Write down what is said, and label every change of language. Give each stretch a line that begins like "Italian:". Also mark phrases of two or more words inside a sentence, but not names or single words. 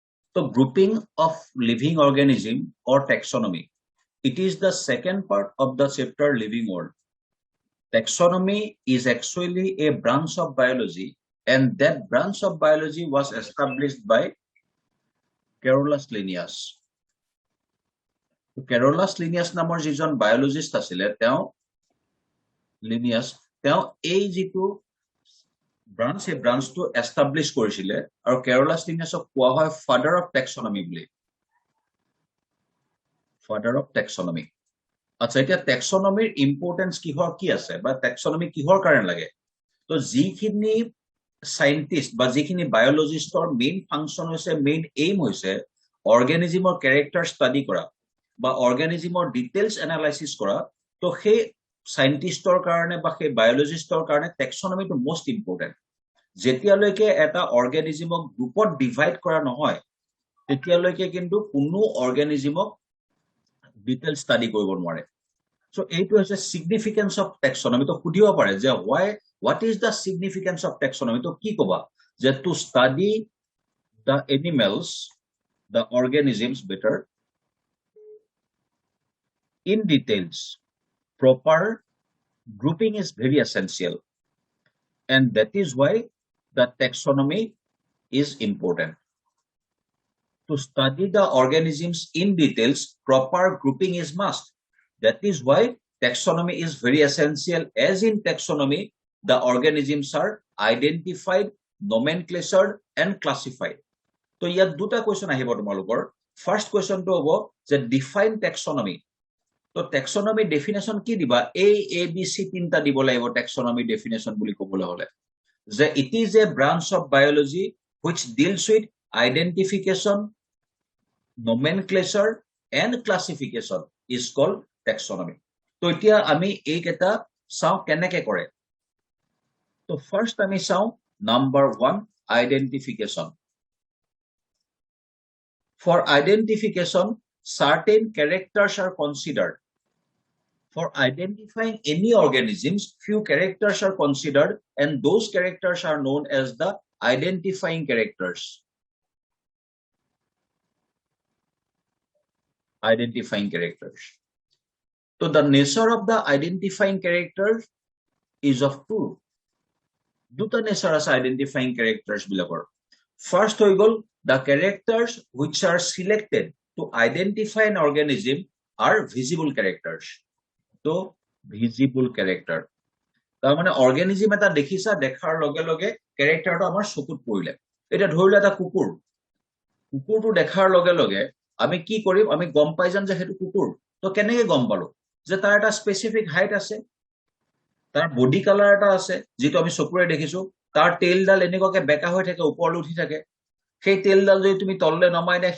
English: So grouping of living organism or taxonomy, it is the second part of the chapter living world. Taxonomy is actually a branch of biology, and that branch of biology was established by Carolus Linnaeus.
Assamese: Carolus Linnaeus নামৰ যিজন biologist আছিলে তেওঁ Linnaeus তেওঁ এই যিটো branch এই branchটো establish কৰিছিলে আৰু Carolus Linnaeusক কোৱা হয়
English: father of taxonomy
Assamese: বুলি
English: father of taxonomy
Assamese: আচ্ছা এতিয়া
English: taxonomy importance
Assamese: কি আছে বা taxonomy কিহৰ কাৰণে লাগে তো যিখিনি scientist বা যিখিনি biologistৰ
English: main function
Assamese: হৈছে main aim হৈছে organismৰ
English: character study
Assamese: কৰা বা organismৰ
English: details analysis
Assamese: কৰা তো সেই scientistৰ কাৰণে বা সেই biologistৰ কাৰণে taxonomy to most important যেতিয়ালৈকে এটা organismক গ্ৰুপত ডিভাইড কৰা নহয় তেতিয়ালৈকে কিন্তু কোনো organismক detail study কৰিব নোৱাৰে so এইটো হৈছে
English: significance of taxonomy
Assamese: তো খুদিব পাৰে যে
English: what is the significance of taxonomy
Assamese: তো কি কবা যে
English: to study the animals the organisms better in details proper grouping is very essential and that is why the taxonomy is important to study the organisms in details proper grouping is must that is why taxonomy is very essential as in taxonomy the organisms are identified nomenclatured and classified so
Assamese: ইয়াত দুটা কোৱেশ্চন আহিব তোমালোকৰ ফাৰ্স্ট কোৱেশ্চনটো হ'ব যে
English: define taxonomy
Assamese: তো
English: taxonomy definition
Assamese: কি দিবা a b c তিনটা দিব লাগিব
English: taxonomy definition
Assamese: বুলি ক'বলৈ হলে যে
English: it is a branch of biology which deals with identification nomenclature and classification is called taxonomy
Assamese: তো এতিয়া আমি এইকেইটা চাও কেনেকৈ কৰে তো ফাৰ্স্ট আমি চাও নাম্বাৰ 1 identification
English: for identification certain characters are considered for identifying any organisms few characters are considered and those characters are known as the identifying characters so the nature of the identifying characters is of two
Assamese: দুটা nature আছে
English: identifying
Assamese: characters বিলাকৰ first হৈ গল
English: the characters which are selected to identify an organism are visible characters
Assamese: তো
English: visible character
Assamese: তাৰ মানে organism এটা দেখিছা দেখাৰ লগে লগে characterটো আমাৰ চকুত পৰিলে এটা ধৰিলে এটা কুকুৰটো দেখাৰ লগে লগে আমি কি কৰিম আমি গম পাই যাম যে হেতু কুকুৰ তো কেনেকৈ গম পালো যে তাৰ এটা
English: specific height
Assamese: আছে তাৰ
English: body colour
Assamese: এটা আছে যেটো আমি চকুৰে দেখিছো তাৰ টেইলডাল এনেকুৱাকে বেকা হৈ থাকে ওপৰলৈ উঠি থাকে সেই টেইলডাল যদি তুমি তললে নমাই দিয়া